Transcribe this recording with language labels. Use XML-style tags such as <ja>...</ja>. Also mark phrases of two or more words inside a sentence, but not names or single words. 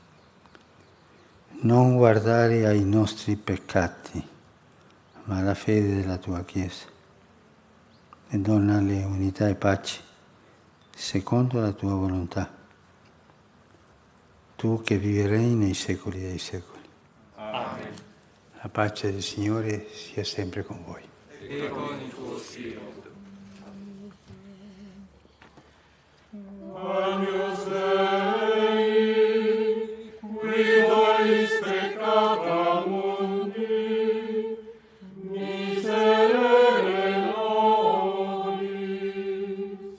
<it>Non guardare ai nostri peccati, ma alla fede della tua Chiesa, e donale unità e pace, secondo la tua volontà. Tu che viverai nei secoli dei secoli. Amen. La pace del Signore sia sempre con voi. E con il tuo spirito.</it> <la>Agnus Dei, qui tollis peccata mundi, miserere nobis.</la>